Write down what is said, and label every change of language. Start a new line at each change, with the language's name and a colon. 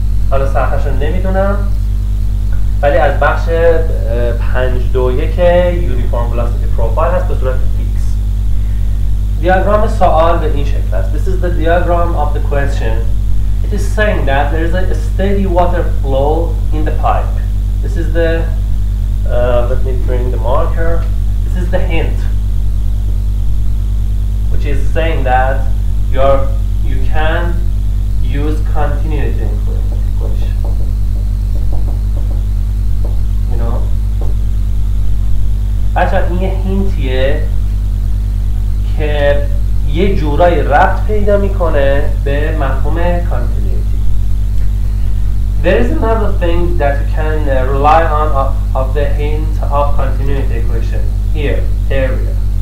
Persian: حالا صفحه‌شو نمیدونم ولی از بخش 5.2.1 یونیفورم ولاسیتی پروفایل هست به صورت فیکس. دیاگرام سوال به این شکل است.
English: This is the diagram of the question. It is saying that there is a steady water flow in the pipe. This is the let me bring the marker. This is the hint, which is saying that you can use continuity equation. You know,
Persian: بچه این یه هینتیه که یه جورایی ربط پیدا میکنه به مفهوم continuity.
English: There is another thing that you can rely on of the hint of continuity equation here, area.